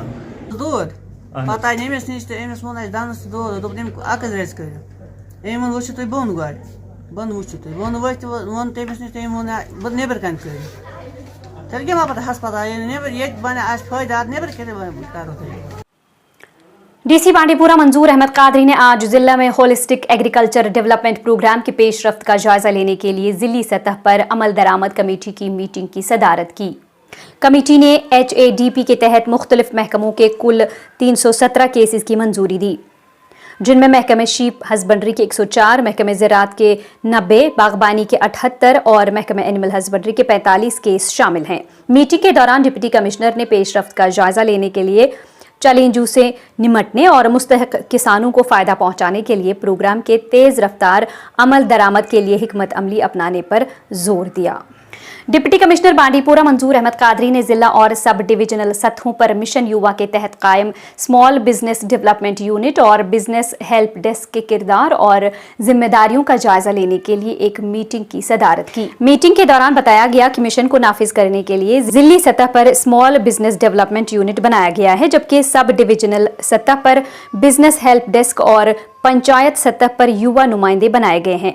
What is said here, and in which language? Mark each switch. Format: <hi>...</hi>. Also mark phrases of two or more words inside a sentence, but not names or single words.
<ks>دود پتہٕ آے أمِس نِش تہٕ أمِس ووٚن اَسہِ دَنٛدَس تہِ دود دوٚپُن أمۍ اَکٕز رَژِ کٔرِو أمۍ ووٚن وٕچھِو تُہۍ بۄن گۄڈٕ بۄن وٕچھِو تُہۍ بۄن ؤتھۍ ووٚن تٔمِس نِش تہٕ أمۍ ووٚن نیٚبرٕ کَنۍ کٔرِو تیٚلہِ کیٛاہ ما پَتہٕ ہسپتال نیٚبرٕ ییٚتہِ بَنہِ اَسہِ فٲیدٕ اَتھ نیٚبرٕ کٔرِو کَرو تُہۍ.</ks> <ur>ڈی سی بانڈی پورہ منظور احمد قادری نے آج ضلع میں</ur> <en>holistic agriculture development programme</en> <ur>کی پیش رفت کا جائزہ لینے کے لیے ضلعی سطح پر عمل درآمد کمیٹی کی میٹنگ کی صدارت کی. کمیٹی نے HADP کے تحت مختلف محکموں کے کل 317 کیسز کی منظوری دی جن میں محکمہ</ur> <en>sheep husbandry</en> <ur>کے 104 محکمہ زراعت کے 90 باغبانی کے 78 اور محکمہ</ur> <en>animal husbandry</en> <ur>کے 45 کیس شامل ہیں. میٹنگ کے دوران</ur> <en>deputy commissioner</en> <ur>نے پیش رفت کا جائزہ لینے کے لیے چیلنجوں سے نمٹنے اور مستحق کسانوں کو فائدہ پہنچانے کے لیے پروگرام کے تیز رفتار عمل درآمد کے لیے حکمت عملی اپنانے پر زور دیا.</ur> <en>deputy commissioner</en> <ur>بانڈی پورہ منظور احمد قادری نے ضلع اور</ur> <en>sub divisional</en> <ur>سطحوں پر مشن یووا کے تحت قائم</ur> <en>small business development unit</en> <ur>اور</ur> <en>business help desk</en> <ur>کے کردار اور ذمہ داریوں کا جائزہ لینے کے لیے ایک میٹنگ کی صدارت کی. میٹنگ کے دوران بتایا گیا کہ مشن کو نافذ کرنے کے لیے ضلعی سطح پر</ur> <en>small business development unit</en> <ur>بنایا گیا ہے جبکہ</ur> <en>sub divisional</en> <ur>سطح پر</ur> <en>business help desk</en> <ur>اور پنچایت سطح پر یووا نمائندے بنائے گئے ہیں.</ur>